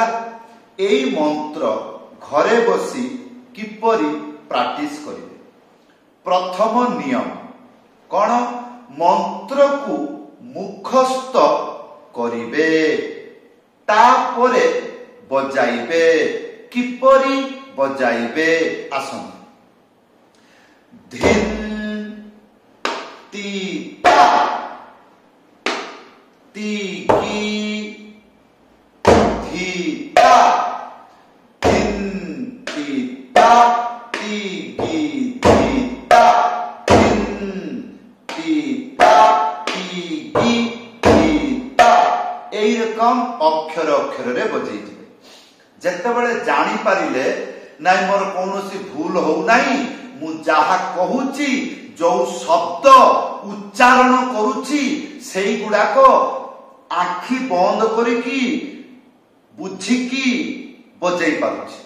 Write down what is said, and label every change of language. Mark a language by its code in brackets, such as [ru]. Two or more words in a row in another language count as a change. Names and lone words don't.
[or] ଏଇ ମନ୍ତ୍ର ଘରେ ବସି କିପରି ପ୍ରାକ୍ଟିସ କରିବେ? ପ୍ରଥମ ନିୟମ କଣ? ମନ୍ତ୍ର କୁ ମୁଖସ୍ଥ କରିବେ ତାପରେ ବଜାଇବେ। କିପରି ବଜାଇବେ? ଆସନ धिन तीता तीकी धीता धिन तीता तीकी धीता धिन तीता तीकी धीता ଏଇ ରକମ ଅକ୍ଷର ଅକ୍ଷର ରେ ବଜେଇ ଦିବେ। ଯେତେବେଳେ ଜାଣି ପାରିଲେ ନାହିଁ ମୋର କୋଉଠି ଭୁଲ ହେଉ ନାହିଁ ମୁ ଯାହା କହୁଚି ଯୋ ଶବ୍ଦ ଉଚ୍ଚାରଣ କରୁଚି ସେଇ ଗୁଡାକୁ ଆଖି ବନ୍ଦ କରିକି ବୁଝିକି ବଜେଇ ପାରୁଚି।